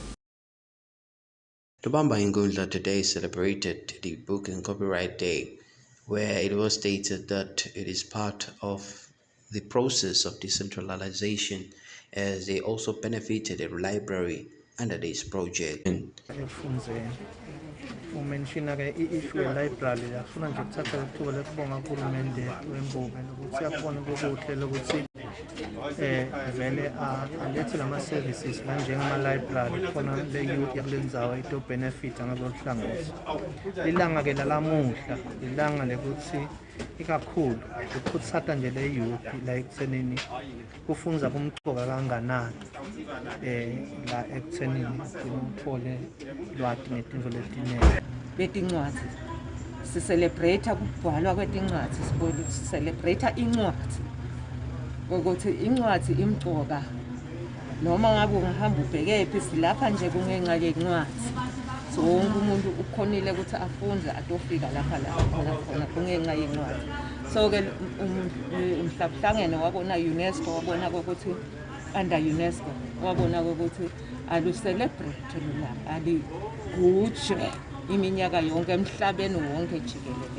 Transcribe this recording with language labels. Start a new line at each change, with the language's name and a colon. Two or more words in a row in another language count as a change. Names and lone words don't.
English: Lobamba Nkundla today celebrated the Book and Copyright Day, where it was stated that it is part of the process of decentralization, as they also benefited a library under this project.
Swati: Umenshina-ke i-issue ye-library yafuna nje kuthatha ithuba lokubonga uhulumende wembube nokuthi akubona kokuhle lokuthi vele alethe lama-services kanjengama-library khona le-youth yakulendzawo ito-benefita ngalolu hlangothi. Ilanga-ke lalamuhla ilanga lekuthi ikakhulu ukhuthata nje le-youth la ekuthenini kufunza kumcoka kanganani la ekuthenini uthole lwati ngetinto letiningi. Betincwadzi sicelebrate ukubhalwa kwetincwadzi, sicelebrate incwadzi ukuthi incwadzi imcoka noma ngabe ungahamba ubhekephi silapha nje kungenxa yencwadzi. So wonke umuntu ukhonile ukuthi afunde atofika lapha khona kungenxa yencwadzi. So-ke umhlabuhlangene wabona UNESCO wabona ukuthi under UNESCO wabona ukuthi alu-celebrate lula aligujwe iminyaka yonke emhlabeni wonke jikelele.